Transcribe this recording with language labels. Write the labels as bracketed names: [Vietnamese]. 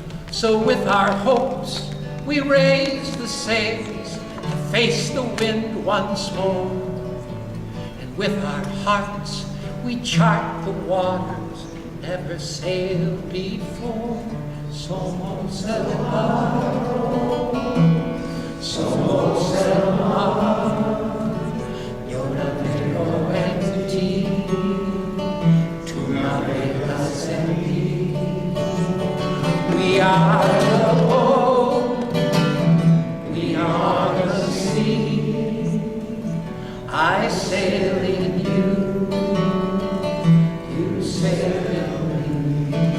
[English] So with our hopes we raise the sails to face the wind once more, and with our hearts we chart the waters never sailed before. [Spanish] Somos el barco, somos el mar, yo navego en ti, tú navegas en mí. [English] We are the boat, we are the sea. I sail in you, you sail in me.